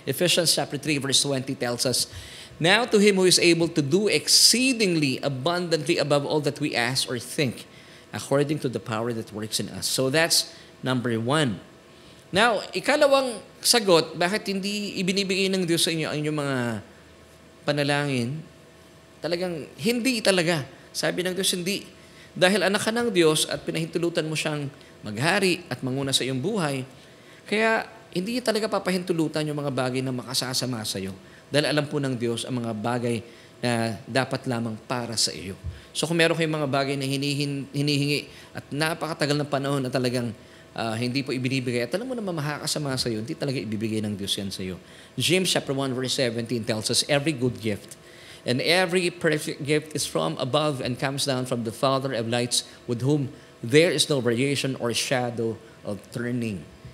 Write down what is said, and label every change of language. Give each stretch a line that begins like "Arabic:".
English: Ephesians chapter 3 verse 20 tells us, Now to Him who is able to do exceedingly abundantly above all that we ask or think, according to the power that works in us. So that's number 1.
Filipino: Now, ikalawang sagot, bakit hindi ibinibigay ng Diyos sa inyo ang inyong mga panalangin? Talagang hindi talaga. Sabi ng Diyos, hindi. Dahil anak ka ng Diyos at pinahintulutan mo siyang maghari at manguna sa iyong buhay, kaya hindi talaga papahintulutan yung mga bagay na makasasama sa iyo. Dahil alam po ng Diyos ang mga bagay na dapat lamang para sa iyo. So kung meron kayong mga bagay na hinihingi at napakatagal ng panahon na talagang hindi po ibinibigay, at alam mo na makakasama sa iyo, hindi talaga ibibigay ng Diyos yan sa iyo.
English: James chapter 1 verse 17 tells us, every good gift and every perfect gift is from above and comes down from the Father of lights, with whom there is no variation or shadow of turning.